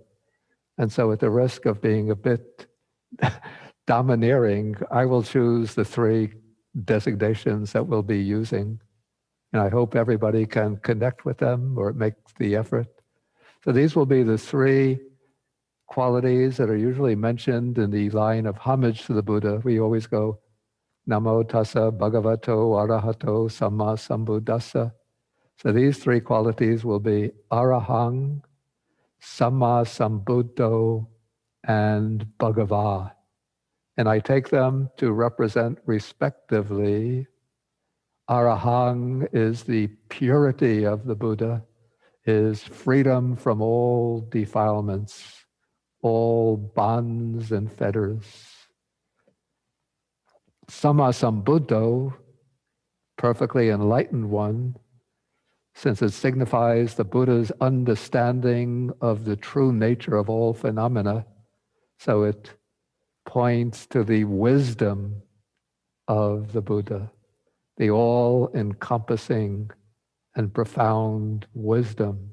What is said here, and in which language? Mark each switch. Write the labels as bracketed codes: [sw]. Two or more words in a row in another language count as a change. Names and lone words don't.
[en] And so at the risk of being a bit domineering, I will choose the 3 designations that we'll be using. And I hope everybody can connect with them or make the effort. So these will be the 3 qualities that are usually mentioned in the line of homage to the Buddha. We always go, [pi] Namo tassa bhagavato arahato samma sambuddhassa. [en] So these 3 qualities will be arahang, [pi] samma sambuddho, [en] and bhagava. And I take them to represent respectively, arahang is the purity of the Buddha, is freedom from all defilements, all bonds and fetters. [pi] Samma sambuddho, [en] perfectly enlightened one, since it signifies the Buddha's understanding of the true nature of all phenomena. So it points to the wisdom of the Buddha, the all-encompassing and profound wisdom.